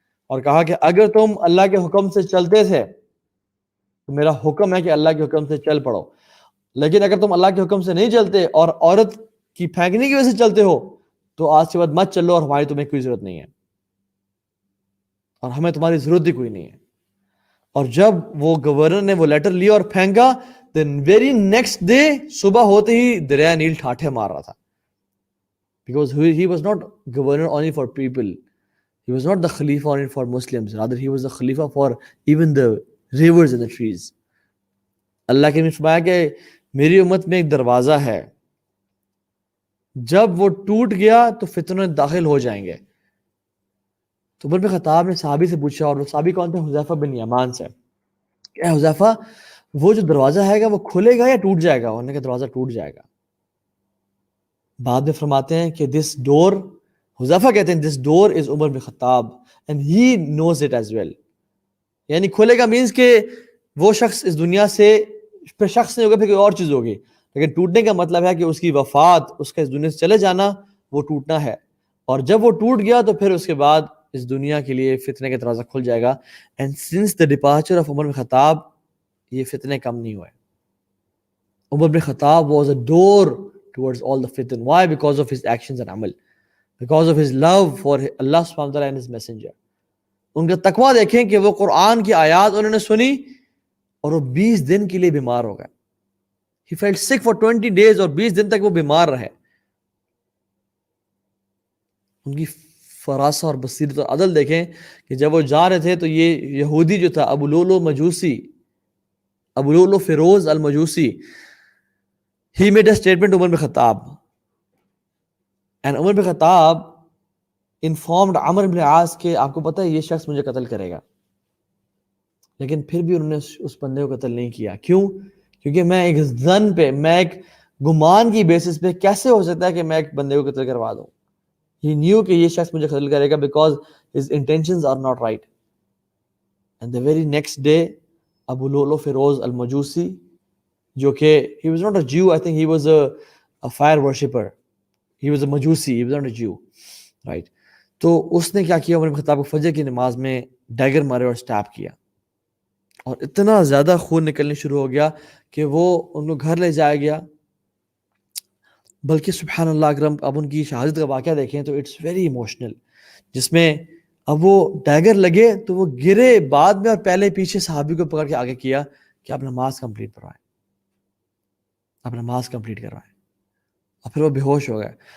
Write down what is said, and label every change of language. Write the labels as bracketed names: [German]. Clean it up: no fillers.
[Urdu] اور کہا کہ اگر تم اللہ کے حکم سے چلتے تھے تو میرا حکم ہے کہ اللہ کے حکم سے چل پڑو, لیکن اگر تم اللہ کے حکم سے نہیں چلتے اور عورت کی پھینکنے کی وجہ سے چلتے ہو تو آج کے بعد مت چلو, اور ہماری تمہیں کوئی ضرورت نہیں ہے اور ہمیں تمہاری ضرورت ہی کوئی نہیں ہے. اور جب وہ گورنر نے وہ لیٹر لیا اور پھینکا, [English] then very next day [Urdu] صبح ہوتے ہی دریا نیل ٹھاٹھے مار رہا تھا. [English] Because he was not governor only for people. He was not the Khalifa only for Muslims. Rather, he was the Khalifa for even the rivers and the trees. [Urdu] اللہ کے نے فرمایا کہ میری امت میں ایک دروازہ ہے, جب وہ ٹوٹ گیا تو فتنے داخل ہو جائیں گے. تو عمر بن خطاب نے صحابی سے پوچھا, اور وہ صحابی کون تھے؟ حذیفہ بن یمان سے, کہ حذیفہ وہ جو دروازہ ہے گا وہ کھلے گا یا ٹوٹ جائے گا؟ انہوں نے کہا دروازہ ٹوٹ جائے گا. بعد میں فرماتے ہیں کہ [English] this door, [Urdu] حذیفہ کہتے ہیں [English] This door is Umar bin Khattab and he knows it as well. [Urdu] یعنی کھولے گا مینس کہ وہ شخص اس دنیا سے پھر شخص نہیں ہوگا, پھر کوئی اور چیز ہوگی, لیکن ٹوٹنے کا مطلب ہے کہ اس کی وفات, اس کا اس دنیا سے چلے جانا, وہ ٹوٹنا ہے. اور جب وہ ٹوٹ گیا تو پھر اس کے بعد اس دنیا کے لیے فتنے کا دروازہ کھل جائے گا. [English] and since the departure of [Urdu] عمر بن خطاب یہ فتنے کم نہیں ہوئے. [English] Umar bin Khattab was a door towards all the fitan. Why? Because of his actions and amal, because of his love for Allah subhanahu wa ta'ala and his messenger. [Urdu] ان کا تقوی دیکھیں کہ وہ قرآن کی آیات انہوں نے سنی اور وہ 20 دن کے لیے بیمار ہو گئے. [English] He felt sick for 20 days [Urdu] اور 20 دن تک وہ بیمار رہے. ان کی فراسہ اور بصیرت اور عدل دیکھیں کہ جب وہ جا رہے تھے تو یہ یہودی جو تھا ابو Lulu مجوسی، Abu Lulu Feroz المجوسی، [English] he made a statement to [Urdu] عمر بن خطاب and عمر بن خطاب informed عمر بن عاص کہ آپ کو پتہ ہے یہ شخص مجھے قتل کرے گا، لیکن پھر بھی انہوں نے اس بندے کو قتل نہیں کیا. کیوں؟ کیونکہ میں ایک ظن پہ، میں ایک گمان کی بیسس پہ کیسے ہو سکتا ہے کہ میں ایک بندے کو قتل کروا دوں. [English] He knew [Urdu] کہ یہ شخص مجھے قتل کرے گا [English] because his intentions are not right. And the very next day Abu Lulu Firoz المجوسی [Urdu] جو کہ [English] he was not a Jew, I think he was a fire worshipper, he was a Majusi, he was not a Jew, right. [Urdu] تو اس نے کیا کیا، عمر بن خطاب کو فجر کی نماز میں ڈیگر مارے اور سٹیپ کیا، اور اتنا زیادہ خون نکلنے شروع ہو گیا کہ وہ ان کو گھر لے جایا گیا. بلکہ سبحان اللہ اکرم، اب ان کی شہادت کا واقعہ دیکھیں تو [English] it's very emotional, [Urdu] جس میں اب وہ ڈیگر لگے تو وہ گرے بعد میں، اور پہلے پیچھے صحابی کو پکڑ کے آگے کیا کہ آپ نماز کمپلیٹ کروائیں، آپ نماز کمپلیٹ کروائیں، اور پھر وہ بے ہوش ہو گئے.